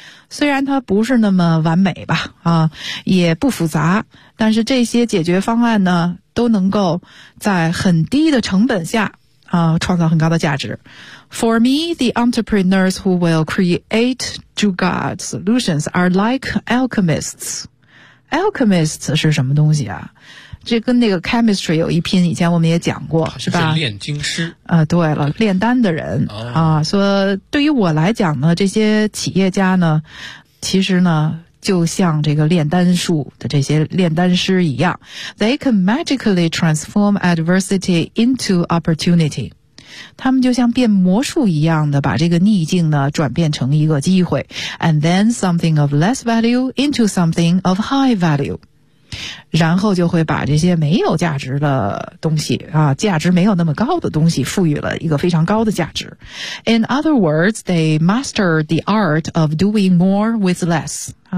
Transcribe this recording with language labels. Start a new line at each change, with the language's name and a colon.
Chinese: 虽然它不是那么完美吧也不复杂但是这些解决方案呢都能够在很低的成本下创造很高的价值。
English: For me, the entrepreneurs who will create Jugad solutions are like alchemists.
Chinese: Alchemists 是什么东西啊？这跟那个 chemistry 有一拼，以前我们也讲过，是吧？是炼金师。对了，炼丹的人。说对于我来讲呢，这些企业家呢，其实呢，就像这个炼丹术的这些炼丹师一样 ，
English: they can magically transform adversity into opportunity。
Chinese: 他们就像变魔术一样的把这个逆境呢转变成一个机会 ，
English: and then something of less value into something of high value。
Chinese: 然后就会把这些没有价值的东西价值没有那么高的东西赋予了一个非常高的价值。
English: In other words, they master the art of doing more with less.